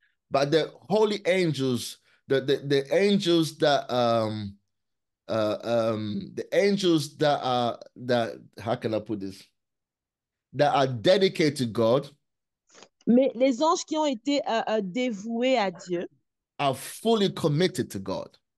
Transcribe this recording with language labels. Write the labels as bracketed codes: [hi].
[en] But the holy angels, the angels that the angels that are that how can I put this? That are dedicated to God. [fr] Mais les anges qui ont été dévoués à Dieu [en] are fully committed to God.